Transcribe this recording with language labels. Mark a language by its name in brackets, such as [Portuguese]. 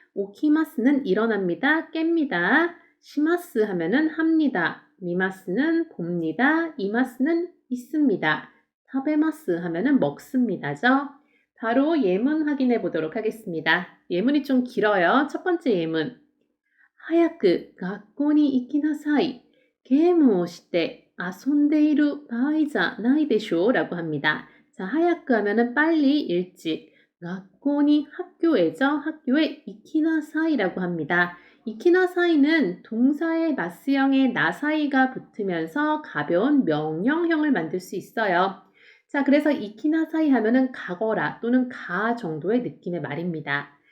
[Korean] 오키마스는 일어납니다. 깹니다. 시마스 하면은 합니다. 미마스는 봅니다. 이마스는 있습니다. 타베마스 하면은 먹습니다죠. 바로 예문 확인해 보도록 하겠습니다. 예문이 좀 길어요. 첫 번째 예문. [Japanese] 早く学校に行きなさい.ゲームをして遊んでいる場合じゃないでしょ? [Korean] 라고 합니다. 자, 하야크 하면은 빨리, 일찍. 학교니 학교에죠. 학교에 이키나사이라고 합니다. 이키나사이는 동사의 마스형에 나사이가 붙으면서 가벼운 명령형을 만들 수 있어요. 자, 그래서 이키나사이 하면은 가거라 또는 가 정도의 느낌의 말입니다.